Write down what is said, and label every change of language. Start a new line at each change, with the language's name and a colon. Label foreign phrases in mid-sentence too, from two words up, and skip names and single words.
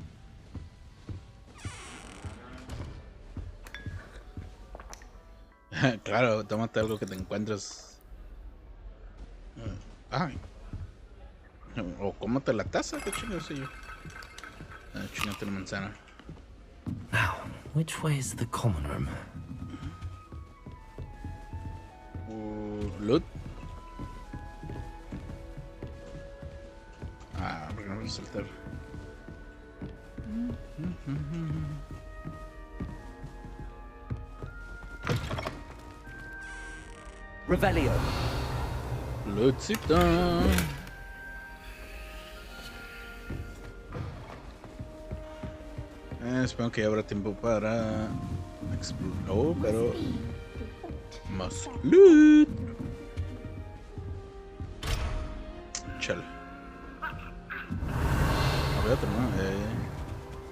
Spanish: Claro, tómate algo que te encuentres. Ay. O cómate la taza, qué chingo sé yo. Chingate la manzana.
English: Now, which way is the common room?
Spanish: Loot. Ah, ¿por qué no voy a saltar? Revelio. Lootcito. Espero que habrá tiempo para explorar. Oh, pero más loot. Chale. A ver otro, ¿no?